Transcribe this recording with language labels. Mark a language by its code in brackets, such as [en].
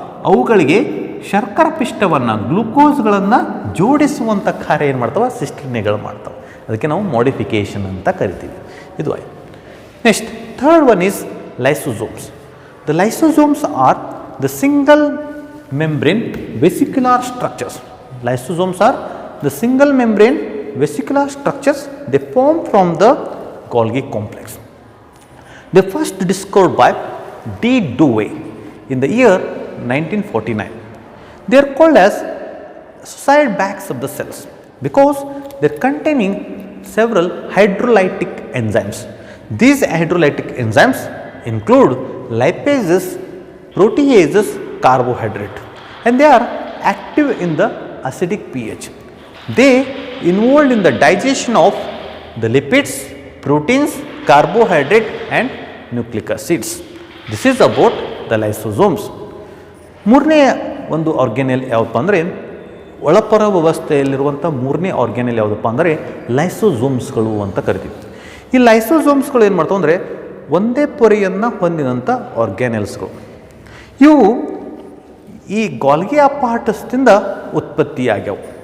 [kn] ಅವುಗಳಿಗೆ ಶರ್ಕರ ಪಿಷ್ಟವನ್ನು ಗ್ಲೂಕೋಸ್ಗಳನ್ನು ಜೋಡಿಸುವಂಥ ಕಾರ್ಯ ಏನು ಮಾಡ್ತಾವೆ, ಸಿಸ್ಟ್ರಿನೆಗಳು ಮಾಡ್ತಾವೆ. ಅದಕ್ಕೆ ನಾವು ಮಾಡಿಫಿಕೇಷನ್ ಅಂತ ಕರಿತೀವಿ. ಇದು ಆಯ್ತು. [en] Next third one is lysosomes. The lysosomes are the single membrane vesicular structures. Lysosomes are the single membrane vesicular structures. They form from the Golgi complex. They first discovered by D. Dewey in the year 1949. They are called as suicide bags of the cells because they are containing several hydrolytic enzymes. These hydrolytic enzymes include lipases, proteases, carbohydrate, and they are active in the acidic pH. They involved in the digestion of the lipids, proteins, carbohydrate and nucleic acids. This is about the lysosomes. [kn] ಮೂರನೇ ಒಂದು ಆರ್ಗ್ಯಾನೆಲ್ ಯಾವುದಪ್ಪ ಅಂದರೆ ಒಳಪರ ವ್ಯವಸ್ಥೆಯಲ್ಲಿರುವಂಥ ಮೂರನೇ ಆರ್ಗ್ಯಾನೆಲ್ ಯಾವುದಪ್ಪ ಅಂದರೆ ಲೈಸೋಸೋಮ್ಸ್ಗಳು ಅಂತ ಕರಿತೀವಿ. ಈ ಲೈಸೋಸೋಮ್ಸ್ಗಳು ಏನು ಮಾಡ್ತಾವೆ ಅಂದರೆ ಒಂದೇ ಪೊರೆಯನ್ನು ಹೊಂದಿದಂಥ ಆರ್ಗ್ಯಾನೆಲ್ಸ್ಗಳು. ಇವು ಈ ಗಾಲ್ಗಿ ಅಪಾರ್ಟಸ್ದಿಂದ ಉತ್ಪತ್ತಿಯಾಗ್ಯವು.